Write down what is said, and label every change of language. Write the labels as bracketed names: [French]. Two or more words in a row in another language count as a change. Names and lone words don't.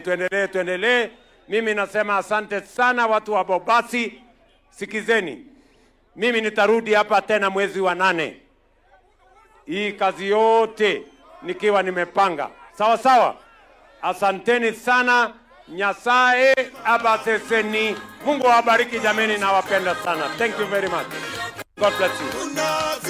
[Swahili] Tuendelee. Mimi nasema asante sana watu wa Bobasi. Sikizeni, mimi nitarudi hapa tena mwezi wa 8. Hii kazi yote nikiwa nimepanga. Sawa sawa. Asanteni sana. [Gusii] Nyasaye abaseseni. [Swahili] Mungu awabariki jameni, na wapenda sana. [English] Thank you very much. God bless you.